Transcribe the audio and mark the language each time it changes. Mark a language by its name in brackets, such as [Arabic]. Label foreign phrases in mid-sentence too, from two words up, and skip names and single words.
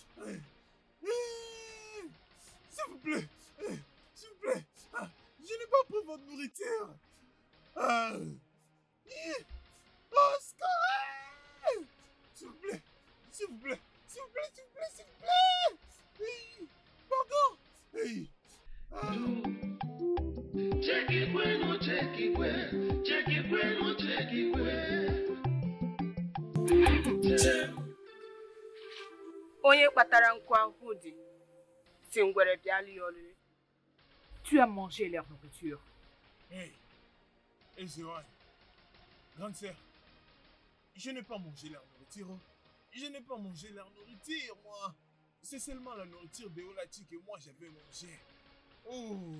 [French] S'il vous plaît, s'il vous plaît. Je n'ai pas pris votre nourriture. Oscar! S'il vous plaît, s'il vous plaît, s'il vous plaît, s'il vous plaît, s'il vous plaît. Pardon. Check it when no check it when, check it when no check it when. [Igbo] Onye kpatara nkụ ahụ dị si ngwere bịa lie oriri. [French] Tu as mangé leur nourriture. Hey, Ezewai, grande sœur, je n'ai pas mangé leur nourriture. Je n'ai pas mangé leur nourriture, moi. C'est seulement la nourriture de Olati que moi j'avais mangé. Oh.